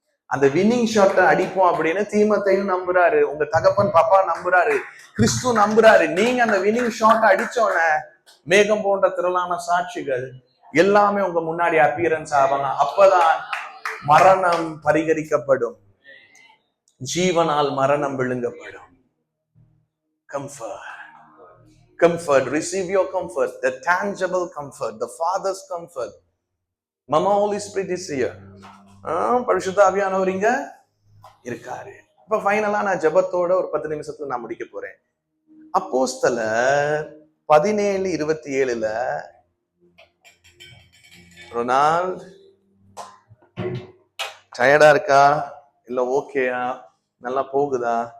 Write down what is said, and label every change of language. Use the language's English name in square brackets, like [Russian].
[Tamil] அந்த வின்னிங் ஷாட்டை அடிப்போம் அப்படின்னு தீமத்தையும் நம்புறாரு, உங்க தகப்பன் பாப்பா நம்புறாரு, கிறிஸ்து நம்புறாரு. நீங்க அந்த வின்னிங் ஷாட்டை அடிச்சோன மேகம் போன்ற திரளான சாட்சிகள் எல்லாமே உங்க முன்னாடி அப்பியரன்ஸ் ஆவாங்க. அப்பதான் மரணம் பரிகரிக்கப்படும், ஜீவனால் மரணம் விழுங்கப்படும். [English] Comfort, comfort, receive your comfort, the tangible comfort, the Father's comfort. Mama Holy Spirit is here. [Tamil] பரிசுத்த ஆவியானவர் இங்க இருக்காரு. இப்ப ஃபைனலா நான் ஜெபத்தோட ஒரு 10 நிமிஷத்துல நான் முடிக்க போறேன். அப்போஸ்தலர் 17:27 ரொனால்ட் டயர்டா இருக்கா இல்ல ஓகேயா, நல்லா போகுதா?